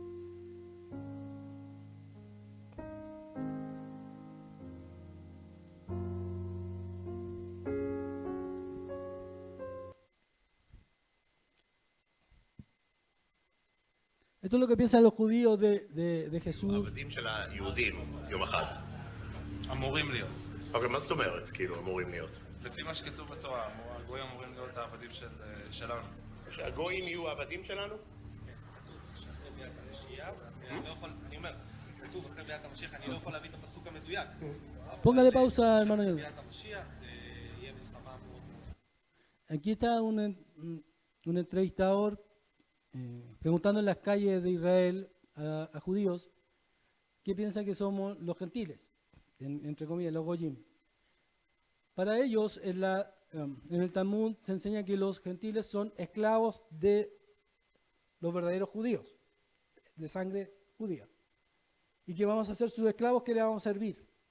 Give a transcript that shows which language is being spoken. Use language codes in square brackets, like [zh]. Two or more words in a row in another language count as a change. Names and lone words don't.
[es] Esto es lo que piensan los judíos de Jesús. [he] העבדים של היהודים, יום אחד. אמורים להיות. אבל מה זאת אומרת, כאילו, אמורים להיות? לפי מה שכתוב בתורה, הגויים אמורים להיות העבדים שלנו. שהגויים יהיו העבדים שלנו? אחרי ביאת המשיח, אני אומר, כתוב אחרי ביאת המשיח, אני לא יכול להביא את הפסוק המדויק. [es] Póngale pausa, hermano. [he] אחרי ביאת המשיח, יהיה מלחמה מאוד. [es] Aquí está un entrevistador preguntando en las calles de Israel a judíos qué piensan que somos los gentiles, entre comillas, los goyim. Para ellos, en el Talmud se enseña que los gentiles son esclavos de los verdaderos judíos, de sangre judía, y que vamos a ser sus esclavos que le vamos a servir.